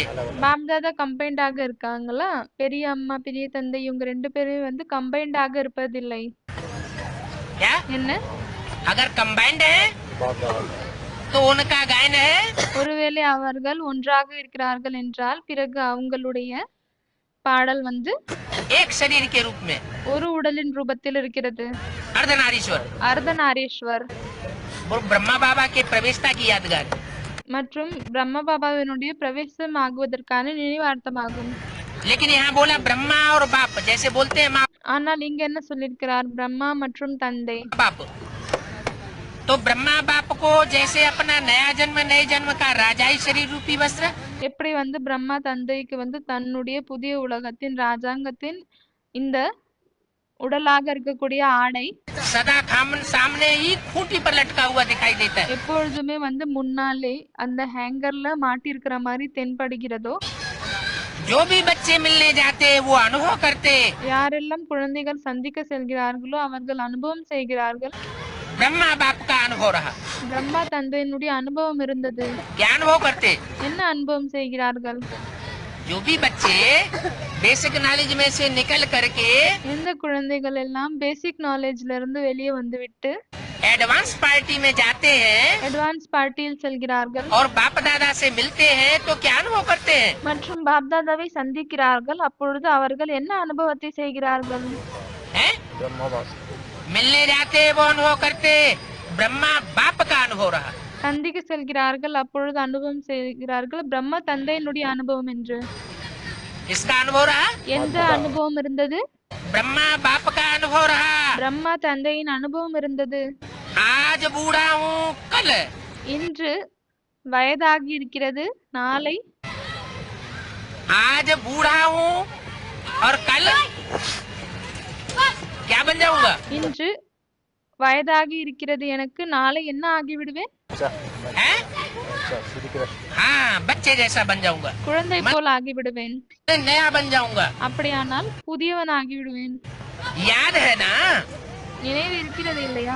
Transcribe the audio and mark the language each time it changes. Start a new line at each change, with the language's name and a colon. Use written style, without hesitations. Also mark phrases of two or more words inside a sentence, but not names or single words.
Tamil: பாப் தாதா கம்பைன்டாக இருக்காங்களா? பெரிய அம்மா பெரிய தந்தை இவங்க ரெண்டு பேரும் வந்து கம்பைன்டாக இருப்பதில்லை.
Hindi: क्या?
Tamil: என்ன?
Hindi: अगर कंबाइंड है बाप दादा तो उनका गायन है
Tamil: ஒருவேளை அவர்கள் ஒன்றாக இருக்கிறார்கள் என்றால் பிறகு அவங்களுடைய பாடல் வந்து
Hindi: एक शरीर के रूप में,
Tamil: ஒரு உடலின் ரூபத்தில் இருக்கிறது. अर्धनारीश्वर அர்த்தநாரீஸ்வர்
Hindi: और ब्रह्मा बाबा के प्रवेशता की यादगार।
Tamil: மற்றும் பிரம்ம பாபாவினுடைய பிரவேசம் ஆகுவதற்கான நினைவார்த்தமாகும்.
Hindi: लेकिन यहाँ बोला ब्रह्मा और बाप, जैसे बोलते हैं माँ
Tamil: ஆனால் இங்க என்ன சொல்லியிருக்கிறார்? பிரம்மா மற்றும் தந்தை.
Hindi: बाप। तो ब्रह्मा बाप को जैसे अपना नया जन्म नए जन्म का राजाई शरीर रूपी वस्त्र,
Tamil: எப்படி வந்து பிரம்மா தந்தைக்கு வந்து தன்னுடைய புதிய உலகத்தின் ராஜாங்கத்தின் இந்த உடலாக இருக்கக்கூடிய ஆடை
Hindi: सदा सामने ही खूंटी पर लटका हुआ दिखाई देता है।
Tamil: எப்பொழுதுமே வந்து முன்னாலே அந்த ஹேங்கர்ல மாட்டி இருக்கிற மாதிரி தென்படுகிறதோ,
Hindi: जो भी बच्चे मिलने जाते हैं वो अनुभव करते हैं।
Tamil: யாரெல்லாம் குழந்தைகள் சந்திக்க செல்கிறார்களோ அவர்கள் அனுபவம் செய்கிறார்கள்.
Hindi: ब्रह्मा बाप का अनुभव रहा।
Tamil: பிரம்மா தந்தையினுடைய அனுபவம் இருந்தது.
Hindi: क्या अनुभव करते?
Tamil: என்ன அனுபவம் செய்கிறார்கள்?
Hindi: जो भी बच्चे
English: basic knowledge
Hindi: में से निकल करके
Tamil: எந்த குழந்தைகள் எல்லாம்
English: basic knowledge
Tamil: இருந்து வெளியே வந்துவிட்டு
English: advance party
Hindi: में जाते हैं
English: advance party
Tamil: செல்கிறார்கள்
Hindi: और बाप दादा से मिलते हैं तो क्या अनुभव करते हैं?
Tamil: மற்றும் பாப்தாதாவை சந்திக்கிறார்கள். அப்பொழுது அவர்கள் என்ன அனுபவத்தை செய்கிறார்கள்?
Hindi: हैं? ब्रह्मा बाप मिलने जाते हैं वो अनुभव करते, ब्रह्मा बाप का अनुभव रहा।
Tamil: சந்திக்க செல்கிறார்கள். அப்பொழுது அனுபவம் செய்கிறார்கள் பிரம்ம தந்தையினுடைய அனுபவம் என்று.
Hindi: इसका अनुभव रहा,
Tamil: எந்த அனுபவம் இருந்தது?
Hindi: ब्रह्मा बाप का अनुभव रहा।
Tamil: பிரம்மா தந்தையின் அனுபவம் இருந்தது.
Hindi: आज बूढ़ा हूँ कल,
Tamil: இன்று வயதாகி இருக்கிறது, நாளை
Hindi: आज बूढ़ा हूँ और कल क्या बन जाऊंगा?
Tamil: இன்று வயதாகி இருக்கிறது எனக்கு, நாளை என்ன ஆகிவிடுவேன்?
Hindi: अच्छा हैं? अच्छा श्री कृष्ण हाँ, बच्चे जैसा बन जाऊंगा,
Tamil: குழந்தை போல் ஆகிவிடுவேன்.
Hindi: नया बन जाऊंगा।
Tamil: அப்படியானால் புதியவன் ஆகிவிடுவேன்.
Hindi: याद है ना?
Tamil: நினைவு இருக்கிறது இல்லையா?